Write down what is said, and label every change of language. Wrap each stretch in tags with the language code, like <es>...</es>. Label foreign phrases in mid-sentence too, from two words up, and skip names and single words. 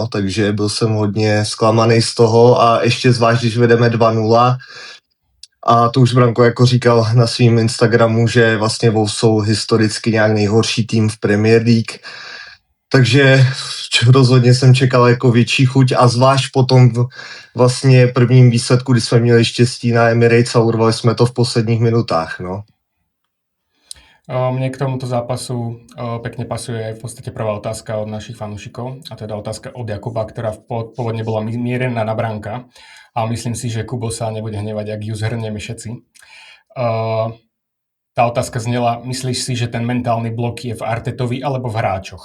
<cs>Takže byl jsem hodně zklamaný z toho a ještě zvlášť, když vedeme 2-0 a to už Branko jako říkal na svým Instagramu, že vlastně Wolves jsou historicky nějak nejhorší tým v Premier League. Takže rozhodně jsem čekal jako větší chuť a zvlášť po tom vlastně prvním výsledku, kdy jsme měli štěstí na Emirates a urvali jsme to v posledních minutách, no.</cs> <sk>Mne k tomuto zápasu pekne pasuje aj v podstate prvá otázka od našich fanúšikov, a teda otázka od Jakuba, ktorá pôvodne bola mierená na Branka, ale myslím si, že Kubo sa nebude hnevať, ak ju zhrnieme všetci. Tá otázka znela, myslíš si, že ten mentálny blok je v Artetovi alebo v hráčoch?</sk>